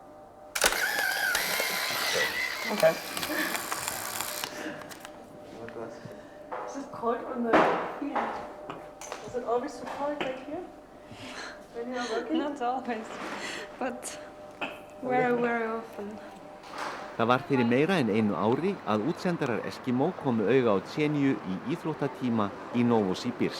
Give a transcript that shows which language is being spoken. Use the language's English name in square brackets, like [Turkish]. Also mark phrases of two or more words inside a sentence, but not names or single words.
[English] Good. Okay. Is it cold on the feet? Is it always so cold right here? When you are working? Not always, but very, very often. [Icelandic] Það var fyrir meira en einu ári að útsendarar Eskimo komu auga á Xeniu í íþróttatíma í Novosibirsk.